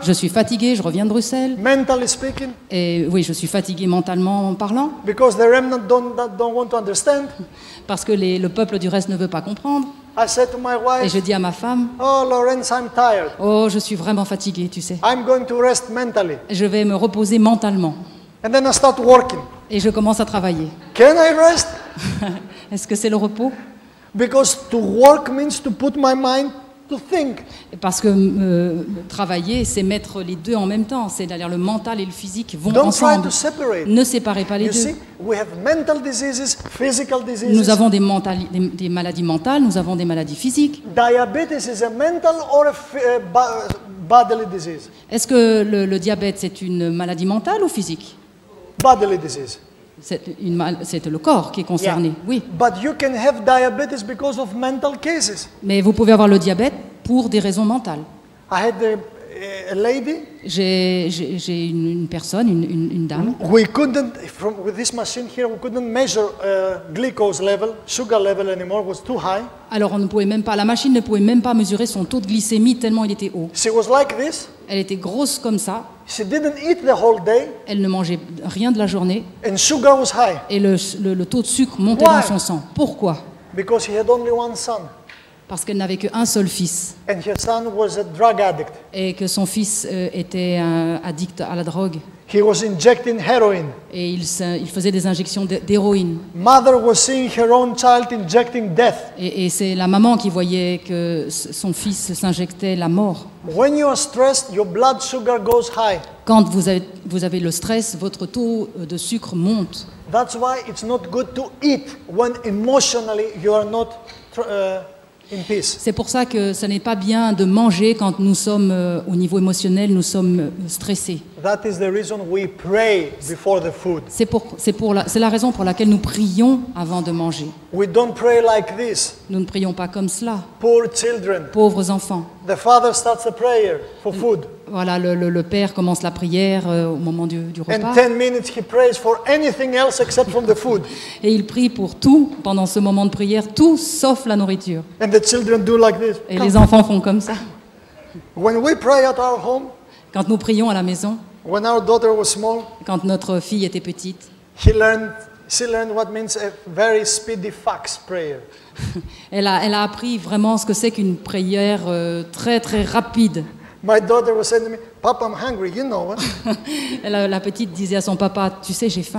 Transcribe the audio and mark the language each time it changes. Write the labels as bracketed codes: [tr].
[fr] Je suis fatiguée, je reviens de Bruxelles. [en] mentally speaking, [fr] Et oui, je suis fatiguée mentalement parlant, [en] because the remnant don't want to understand. [fr] parce que le peuple du reste ne veut pas comprendre. [en] I said to my [fr] Et [en] wife, [fr] je dis à ma femme, [en] oh Lawrence, I'm tired. [fr] oh, je suis vraiment fatiguée, tu sais. [en] I'm going to rest mentally. [fr] Je vais me reposer mentalement. [en] And then I start working. [fr] Et je commence à travailler. [en] Can I rest? [fr] Est-ce que c'est le repos? [en] Because to work means to put my mind to think. [fr] Parce que travailler, c'est mettre les deux en même temps. C'est-à-dire le mental et le physique vont [en] Don't try [fr] ensemble. [en] to separate. [fr] Ne séparez pas les [en] You [fr] deux. [en] see, we have mental diseases, physical diseases. [fr] Nous avons des maladies mentales, nous avons des maladies physiques. [en] Diabetes is a mental or a bodily disease. [fr] Est-ce que le diabète, c'est une maladie mentale ou physique? [en] Bodily disease. [fr] C'est le corps qui est concerné, oui. [en] But you can have diabetes because of mental cases. [fr] Mais vous pouvez avoir le diabète pour des raisons mentales. [en] I had a lady. [fr] J'ai une personne, une dame. [en] We couldn't, with this machine here, we couldn't measure glucose level, sugar level anymore. It was too high. [fr] Alors la machine ne pouvait même pas mesurer son taux de glycémie tellement il était haut. [en] She was like this. [fr] Elle était grosse comme ça. [en] She didn't eat the whole day, [fr] Elle ne mangeait rien de la journée [en] and sugar was high [fr] et le taux de sucre montait [en] Why? [fr] dans son sang. Pourquoi? [en] because he had only one son, [fr] Parce qu'elle n'avait qu'un seul fils [en] and her son was a drug addict. [fr] et que son fils était addict à la drogue [en] He was injecting heroin. [fr] et il faisait des injections d'héroïne. [en] Mother was seeing her own child injecting death. [fr] Et c'est la maman qui voyait que son fils s'injectait la mort. [en] When you are stressed, your blood sugar goes high. [fr] Quand vous avez le stress, votre taux de sucre monte. [en] That's why it's not good to eat when emotionally you are not in peace. [fr] C'est pour ça que ce n'est pas bien de manger quand nous sommes au niveau émotionnel, nous sommes stressés. [en] That is the reason we pray before the food. [fr] C'est la raison pour laquelle nous prions avant de manger. [en] We don't pray like this. [fr] Nous ne prions pas comme cela. [en] Poor children. [fr] Pauvres enfants. [en] The father starts a prayer for food. [fr] Voilà, le père commence la prière au moment du [en] And [fr] repas. [en] 10 minutes he prays for anything else except from the food. [fr] Et il prie pour tout pendant ce moment de prière, tout sauf la nourriture. [en] And the children do like this. [fr] Et les enfants font comme ça. [en] When we pray at our home, [fr] Quand nous prions à la maison, [en] when our daughter was small, [fr] quand notre fille était petite, [en] she learned what means a very speedy fax prayer. [fr] elle a appris vraiment ce que c'est qu'une prière très très rapide. [en] My daughter was saying to me, Papa, I'm hungry, you know. Huh? [fr] La petite disait à son papa, tu sais, j'ai faim.